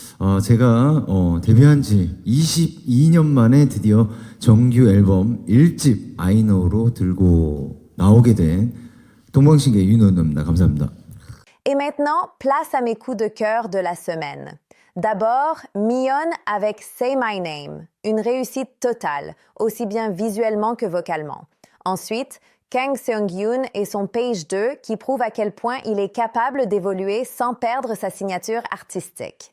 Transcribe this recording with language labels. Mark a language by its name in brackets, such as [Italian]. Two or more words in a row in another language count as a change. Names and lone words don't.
[Korean] 제가 데뷔한 지 22년 만에 드디어 정규 앨범 1집 I Know로 들고 나오게 된 동방신기의 윤호입니다. 감사합니다. [French] Et maintenant, place à mes coups de cœur de la semaine. D'abord, Miyeon avec Say My Name, une réussite totale, aussi bien visuellement que vocalement. Ensuite, Kang Seung-yoon et son Page 2 qui prouve à quel point il est capable d'évoluer sans perdre sa signature artistique.